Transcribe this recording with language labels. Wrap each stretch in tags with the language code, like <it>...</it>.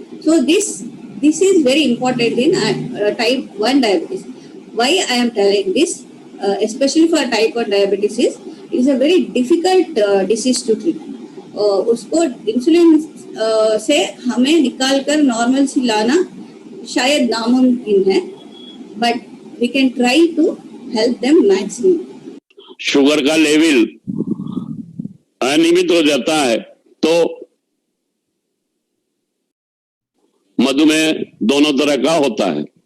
<en>So this is very important in type 1 diabetes. Why I am telling this, especially for type 1 diabetes, it is a very difficult disease to treat.</en> <hi>उसको insulin से हमें निकाल कर normal सी लाना शायद नामुमकिन है,</hi> <en>But we can try to help them maximum.</en> <hi>Sugar का लेवल अनियमित हो जाता है तो मधुमेह दोनों तरह का होता है।</hi>